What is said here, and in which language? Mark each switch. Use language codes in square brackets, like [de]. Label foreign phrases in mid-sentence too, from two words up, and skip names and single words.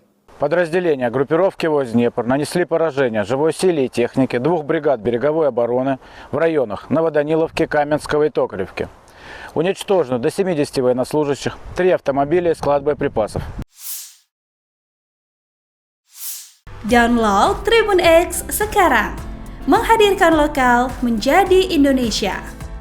[ru] Подразделения группировки войск «Днепр» нанесли поражение живой силе и технике 2 бригад береговой обороны в районах Новоданиловки, Каменского и Токаревки. Уничтожено до 70 военнослужащих, 3 автомобиля и склад боеприпасов. [id] Download Tribun X sekarang, menghadirkan lokal menjadi Indonesia.